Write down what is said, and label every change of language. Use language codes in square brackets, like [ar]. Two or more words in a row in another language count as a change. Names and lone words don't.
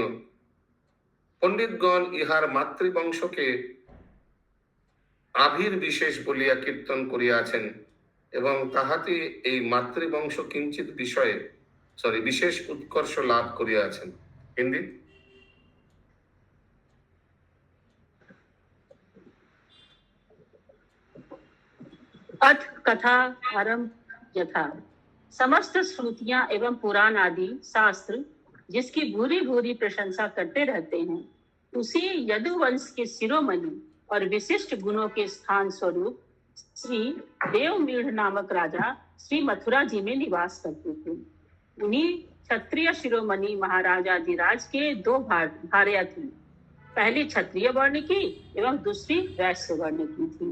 [bn] পণ্ডিতগণ ইহার মাতৃবংশকে আবির বিশেষ বলিয়া কীর্তন করিয়াছেন এবং তাহাতে এই মাতৃবংশ কিঞ্চিত বিশেষ উৎকর্ষ লাভ করিয়াছেন। হিন্দি। [hi] अथ कथा आरंभ यथा। समस्त श्रुतियां एवं पुराण आदि शास्त्र जिसकी भूरी भूरी प्रशंसा करते रहते हैं, उसी यदुवंश के शिरोमणि और विशिष्ट गुणों के स्थान स्वरूप श्री देवमीढ़ नामक राजा श्री मथुरा जी में निवास करते थे। उन्हीं क्षत्रिय शिरोमणि महाराजा जिराज के 2 भार्या थी, पहली क्षत्रिय वर्ण की एवं दूसरी वैश्य वर्ण की थी।